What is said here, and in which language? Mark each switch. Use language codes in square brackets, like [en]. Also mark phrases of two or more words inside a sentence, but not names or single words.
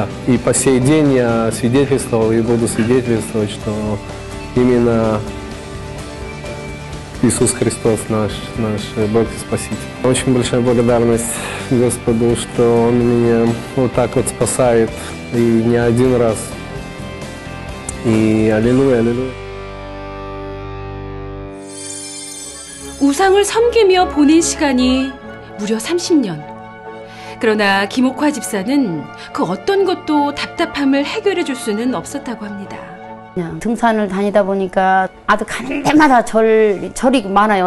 [ru] И по сей день я свидетельствовал и буду свидетельствовать, что именно Иисус Христос наш Бог и Спаситель. Очень большая благодарность Господу, что Он меня вот так вот спасает, и не один раз. И аллилуйя, аллилуйя. [ko] 우상을 섬기며 보낸 시간이 무려 30년. 그러나 김옥화 집사는 그 어떤 것도 답답함을 해결해 줄 수는 없었다고 합니다. 그냥 등산을 다니다 보니까 아주 가는 데마다 절이 많아요.